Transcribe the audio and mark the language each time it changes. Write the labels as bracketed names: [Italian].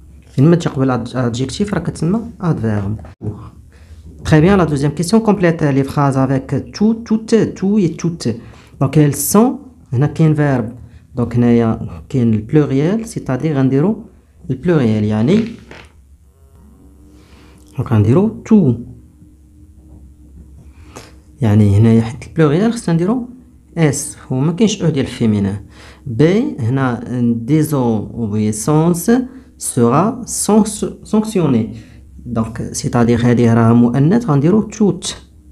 [Arabic] فين ما تجي قبل adjectif راه كتسمى adverbe. [French] Très bien, la deuxième question complète les phrases avec tout, toutes, tout et toutes. Donc elles sont, [Arabic] هنا كاين [French] verbe. [Arabic] Donc هنايا كاين البلوريال c'est-à-dire غنديرو البلوريال يعني دونك غنديرو تو يعني هنايا حيت البلوريال خصنا نديرو اس هو ما كاينش او ديال الفيمينين. بي هنا [French] désobéissance sera sanctionnée donc c'est-à-dire [Arabic] هذه راه مؤنث غنديرو توت.